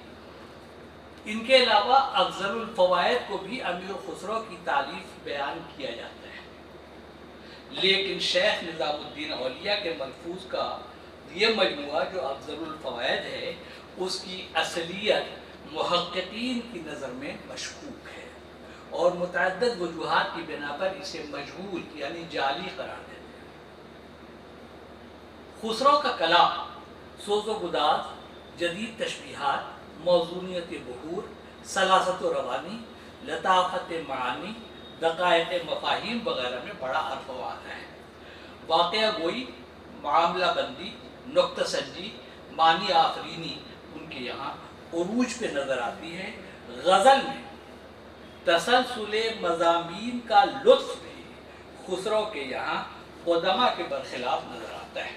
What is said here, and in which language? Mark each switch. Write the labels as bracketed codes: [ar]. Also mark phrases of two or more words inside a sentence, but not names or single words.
[ur] ان کے علاوہ افضل الفوائد کو بھی امیر خسرو کی تالیف بیان کیا جاتا ہے، لیکن شیخ نظام الدین اولیاء کے ملفوظ کا یہ مجموعہ جو افضل الفوائد ہے اس کی اصلیت محققین کی نظر میں مشکوک ہے اور متعدد وجوہات کی بنا پر اسے مجہول یعنی جعلی قرار دیتے ہیں. خسرو کا کلام سوز و گداز، جدید تشبیہات، موزونیت بحور، سلاست و روانی، لطافت معانی، دقائق مفاہیم وغیرہ میں بڑا عرف و آتا ہے. واقعہ گوئی، معاملہ بندی، نکتہ سنجی، معنی آفرینی ان کے یہاں عروج پہ نظر آتی ہے. غزل میں تسلسل مضامین کا لطف بھی خسرو کے یہاں قدما کے برخلاف نظر آتا ہے۔